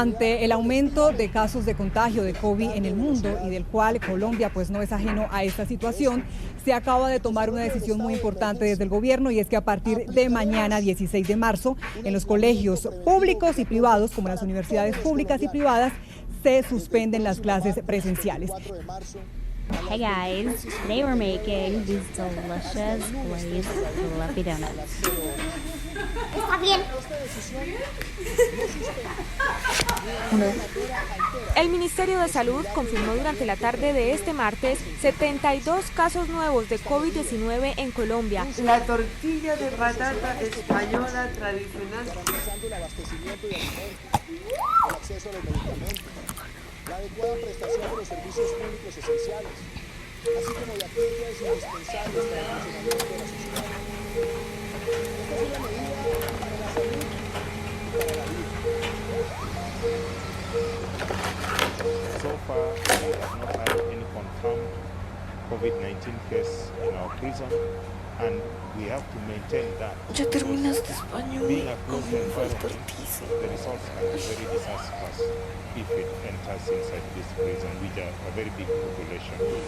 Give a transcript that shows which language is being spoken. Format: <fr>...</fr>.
<es>Ante el aumento de casos de contagio de COVID en el mundo y del cual Colombia pues no es ajeno a esta situación, se acaba de tomar una decisión muy importante desde el gobierno, y es que a partir de mañana 16 de marzo en los colegios públicos y privados, como las universidades públicas y privadas, se suspenden las clases presenciales.</es> <en>Hey guys, today we're making these delicious glazed fluffy donuts.</en> <es>Está bien. El Ministerio de Salud confirmó durante la tarde de este martes 72 casos nuevos de COVID-19 en Colombia. La tortilla de patata española tradicional. Garantizando el abastecimiento de alimentos, el acceso a los medicamentos, la adecuada prestación de los servicios públicos esenciales, así como de aquellas indispensables para el funcionamiento de la sociedad. Esta es una medida para la salud y para la vida.</es> <en>So far, we have not had any confirmed COVID-19 case in our prison, and we have to maintain that.</en> <es>Ya terminaste español.</es> <en>Being a closed environment, the results can be very disastrous if it enters inside this prison, with a very big population.</en>